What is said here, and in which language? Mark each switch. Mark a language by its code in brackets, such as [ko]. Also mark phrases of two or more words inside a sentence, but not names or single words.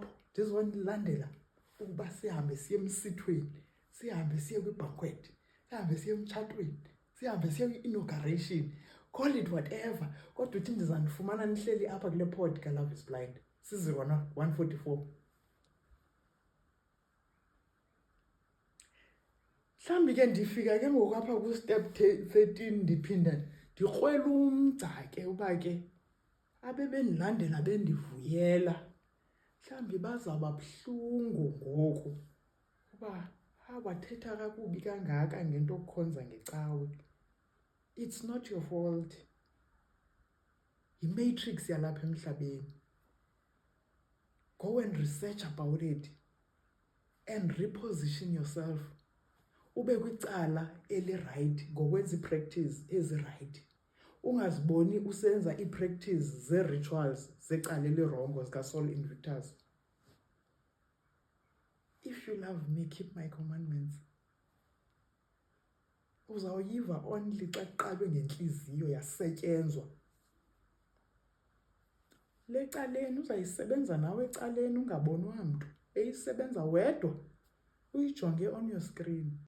[xh] Ndizonilandela ukuba sihambe siye emsithweni, sihambe siye kwi-banquet, sihambe siye emtshatweni, sihambe siye kwi-inauguration, [en] call it whatever. [xh] Kodwa uthi ndizanifumana nihleli apha kule pod kaLove is Blind. 144. Mhlawumbi ke ndifika ke ngoku apha ku-step 13 ndiphinda ndikrwela umgca ke uba ke abebendilandela bendivuyela mhlawumbi bazawuba buhlungu ngoku uba wathetha kakubi kangaka ngento okukhonza ngecawe. [en] It's not your fault. [xh] Yi-matrix yalapha emhlabeni. [en] Go and research about it and reposition yourself. [xh] Ube kwicala eli-right ngokwenza i-practice ezi-right. Ungaziboni usenza i-practice ze-rituals zecala elirongo zikaSaul Invictus. [en] If you love me, keep my commandments. [xh] Uzawuyiva only xa kuqalwe ngentliziyo yasetyenzwa. Le caleni uzayisebenza nawe ecaleni ungabonwa mntu. Eyisebenza wedwa uyijonge [en] on your screen.